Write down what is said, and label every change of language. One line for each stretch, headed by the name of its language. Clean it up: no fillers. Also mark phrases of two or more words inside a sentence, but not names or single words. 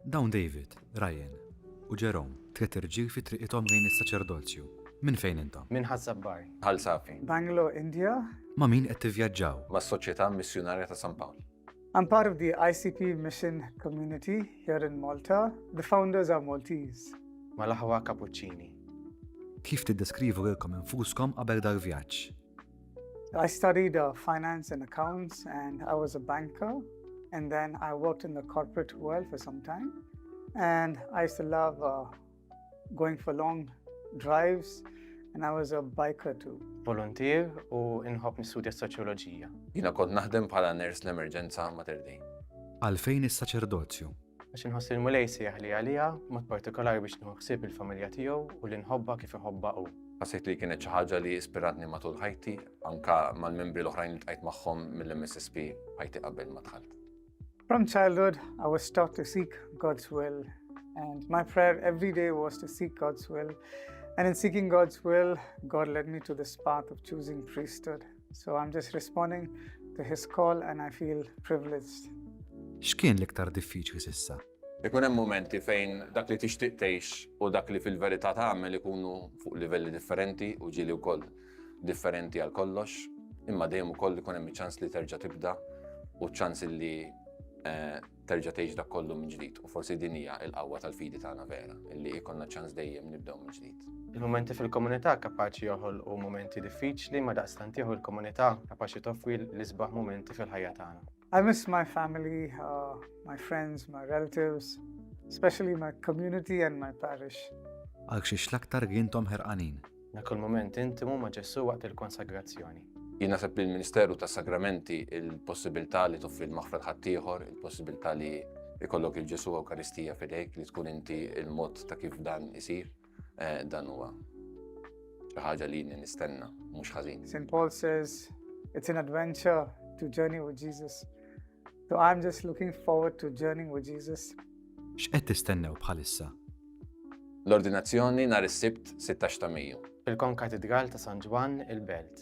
Maltese: David, Ryan u Jerome tliet irġiel fi triqithom lejn is-saċerdozju. Minn fejn intom? Min ħazzabbar. Ħal Safi, Bangalore, India. Ma' min qed tivvjaġġaw? mas Soċjetà Missjonarja ta' San Pawl.
English: I'm part of the ICP mission community here in Malta. The founders are Maltese.
Maltese: Malaħwa Cappuccini. Kif tiddeskrivu lilkom infuskom qabel dal-vjaġġ?
English: I studied finance and accounts, and I was a banker. And then I worked in the corporate world for some time. And I used to love going for long drives, and I was a biker too.
Maltese: Volunteer u inħobb nistudja soċjoloġija. Jiena kont naħdem bħala ners l-emerġenza Mater Dei. Għalfejn is-saċerdozju? Għax inħoss il-mulej sejjaħ li għalija, mod partikolari biex nħossib il-familja tiegħu u li nħobba kif iħobba hu. Ħassejt li kienet xi ħaġa li ispiratni matul ħajti, anka mal-membri l-oħrajn li tqajt magħhom mill-MSSP ħajti qabel ma dħalt.
English: From childhood, I was taught to seek God's will. And my prayer every day was to seek God's will. And in seeking God's will, God led me to this path of choosing priesthood. So I'm just responding to His call, and I feel privileged.
Maltese: X'kien l-iktar diffiċli s'issa? Ikun hemm momenti fejn dak li tixtieq tgħix u dak li fil-verità tagħmel ikunu fuq livelli differenti u ġieli wkoll differenti għal kollox, imma dejjem ukoll ikun hemm iċ-ċans li terġa' tibda u ċans li terġa' tgħix dak kollu minn ġdid. U forsi din hija l-qawwa tal-fidi tagħna vera, illi jkollna ċans dejjem nibdew minn ġdid. Il-momenti fil-komunità kapaċi joħolqu momenti diffiċli, ma daqstant jieħu l-komunità kapaċi toffri l-isbaħ momenti fil-ħajja tagħna.
English: I miss my family, my friends, my relatives, especially my community and my parish.
Maltese: Għal xiex l-aktar jintom ħerqanin? Dak il-moment intimu ma' Ġesu waqt il-konsagrazzjoni. Jien naħseb li l-Ministeru tas-Sagramenti il-possibilità li toffri l-maħfra ħaddieħor, il-possibilità li jkollok il-Ġesu Ewkaristija fidejk, li tkun inti il-mod ta' kif dan isir, dan huwa xi ħaġa li nistenna mhux ħażin.
English: St. Paul says it's an adventure to journey with Jesus. So I'm just looking forward to journeying with Jesus.
Maltese: X'qed tistennew bħalissa? L-ordinazzjoni nhar is-Sibt 16 ta' Mejju. Fil-Konkatedral ta' San Ġwan il-Belt.